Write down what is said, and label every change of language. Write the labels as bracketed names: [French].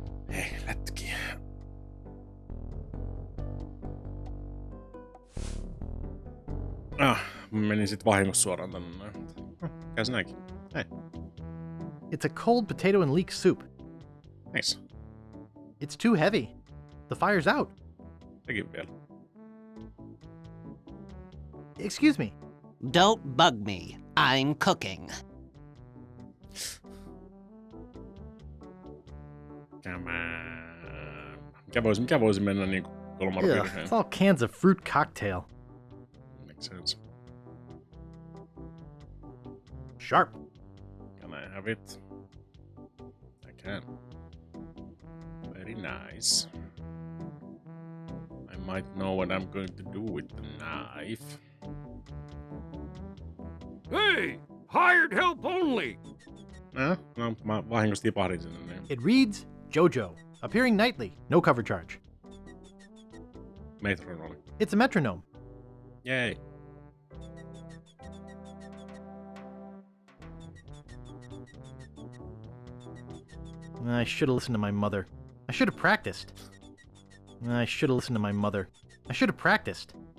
[Finnish] Hei, lätki. Menin sit vahingossa suoraan tänne näin. Käs näinkin. Hei. [English] It's a cold potato and leek soup. Nice. It's too heavy. The fire's out. [Finnish] Sekin vielä. [English] Excuse me. Don't bug me. I'm cooking. Come on. [Finnish] Mikä voisi mennä niinku kolmar Ugh, virheen? [English] it's all cans of fruit cocktail. Makes sense. Sharp. Can I have it? I can. Very nice. I might know what I'm going to do with the knife. Hey! Hired help only! [Finnish] No, mä vahingossa tipahdin sinne. Niin. [English] It reads JoJo, appearing nightly, no cover charge. Metronoli. It's a metronome. Yay. I should have listened to my mother. I should have practiced. I should have listened to my mother. I should have practiced.